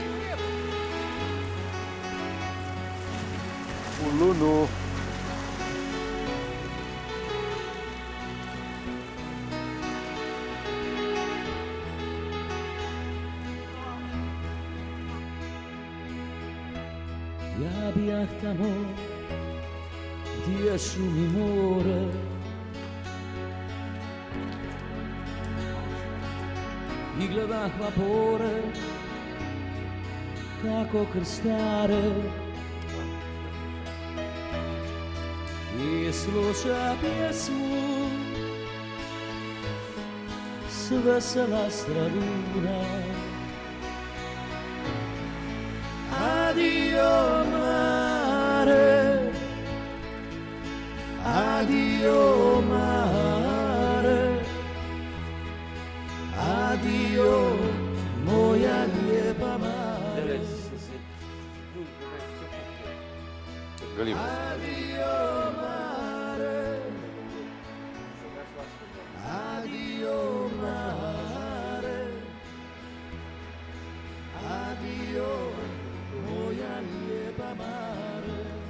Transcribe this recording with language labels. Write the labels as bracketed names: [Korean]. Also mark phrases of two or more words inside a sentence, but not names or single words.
[Croatian] Ulunu. Ja bijah tamo gdje šumi more, i gledah vapore kako krstare, i sluša pjesmu s vesela Straduna. [Italian] Addio mare, addio mare, addio [Croatian] moja lijepa [Italian] mare. Addio mare, addio mare, addio [Croatian] moja lijepa [Italian] mare.